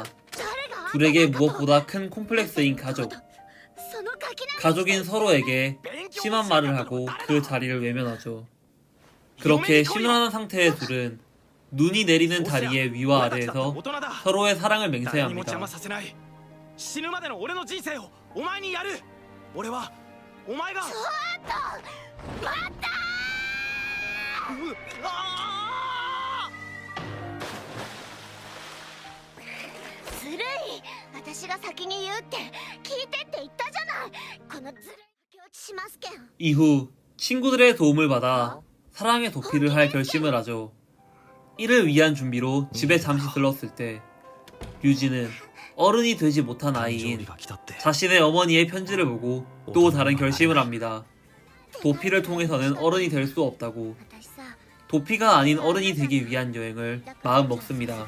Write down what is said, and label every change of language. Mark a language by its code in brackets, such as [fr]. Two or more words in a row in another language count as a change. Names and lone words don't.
[ko] 둘에게 무엇보다 큰 콤플렉스인 가족. 가족인 서로에게 심한 말을 하고 그 자리를 외면하죠. 그렇게 심란한 상태의 둘은 눈이 내리는 다리의 위와 아래에서 서로의 사랑을 맹세합니다. [ja] 死ぬまでの俺の人生をお前にやる。俺はお前が。ちょっと待った。ずるい。私が先に言うって聞いてって言ったじゃない。このずるい駆け落ちしますけん。 [ko] 이후 친구들의 도움을 받아 사랑의 도피를 할 결심을 하죠. 이를 위한 준비로 집에 잠시 들렀을 때 류지는 어른이 되지 못한 아이인 자신의 어머니의 편지를 보고 또 다른 결심을 합니다. 도피를 통해서는 어른이 될 수 없다고. 도피가 아닌 어른이 되기 위한 여행을 마음 먹습니다.